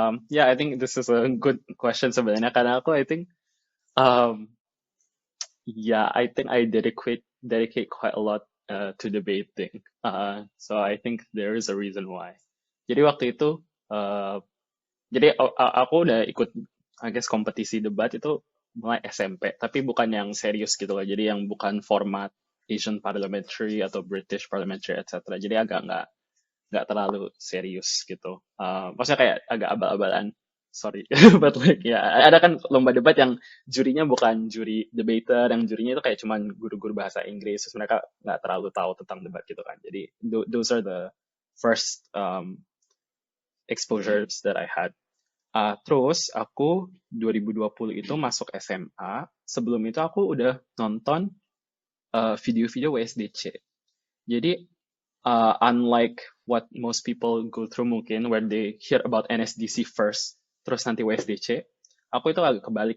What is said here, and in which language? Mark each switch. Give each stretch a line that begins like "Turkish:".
English: Yeah, I think this is a good question
Indonesian: sebenarnya karena aku
English: I think um, yeah, I think I dedicate quite a lot to debating. So I think there is a reason why.
Indonesian: Jadi waktu itu, uh, jadi aku udah ikut,
English: I guess
Indonesian: kompetisi debat itu mulai SMP, tapi bukan yang serius gitu loh. Jadi yang bukan format Asian Parliamentary atau British Parliamentary, etc. Jadi agak nggak terlalu serius gitu. Maksudnya kayak agak abal-abalan.
English: Sorry, but like
Indonesian: ya ada kan lomba debat yang jurinya bukan juri debater, yang jurinya itu kayak cuman guru-guru bahasa Inggris, terus mereka nggak terlalu tahu tentang debat gitu kan.
English: Jadi those are the first exposures that I had.
Indonesian: Terus aku 2020 itu masuk SMA. Sebelum itu aku udah nonton video-video WSDC.
English: Jadi unlike what most people go through
Indonesian: mungkin
English: where they hear about NSDC first,
Indonesian: terus nanti
English: WSDC,
Indonesian: aku itu agak kebalik.